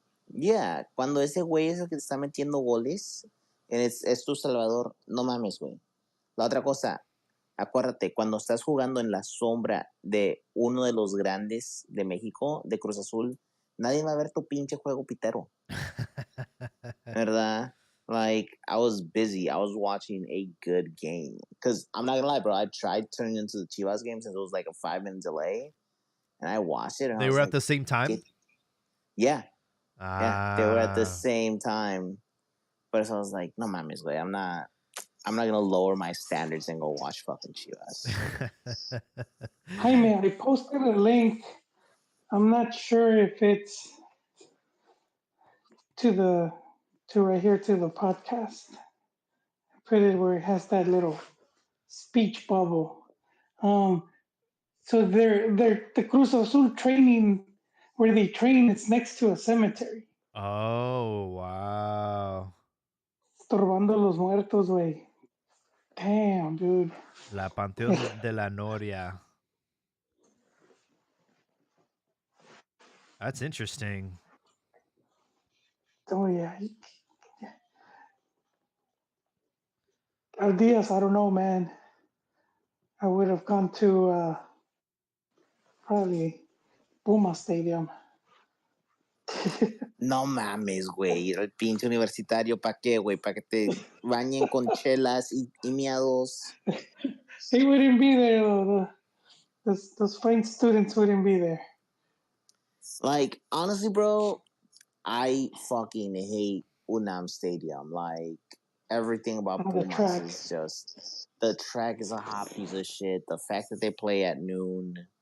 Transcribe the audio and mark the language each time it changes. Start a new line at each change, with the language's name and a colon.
Spanish: Yeah, cuando ese güey es el que te está metiendo goles, es tu salvador, no mames, güey. La otra cosa, acuérdate, cuando estás jugando en la sombra de uno de los grandes de México, de Cruz Azul, nadie va a ver tu pinche juego pitero. ¿Verdad?
English: Like, I was busy. I was watching a good game. Because I'm not going to lie, bro. I tried turning into the Chivas game since it was like a 5-minute delay. And I watched it. And They I was were like, at the same time? Yeah. Yeah. They were at the same time. But so I was like,
Spanish: no mames, güey.
English: I'm not going to lower my standards and go watch fucking Chivas. Jaime, I posted a link. I'm not sure if it's to right here to the podcast. I put it where it has that little speech bubble. So the Cruz Azul training where they train, it's next to a cemetery. Oh, wow.
Spanish: Estorbando los muertos, güey.
English: Damn, dude.
Spanish: La Panteón de la Noria.
English: That's interesting. Oh, yeah. Diaz, I don't know, man. I would have gone to probably Puma Stadium.
Spanish: No mames, güey. Ir al pinche universitario, ¿para qué, güey? ¿Para que te bañen con chelas y miados?
English: They wouldn't be there, though. Those fine students wouldn't be there. Like, honestly, bro, I fucking hate Unam Stadium. Like, everything about Pumas is just... The track is a hot piece of shit. The fact that they play at noon.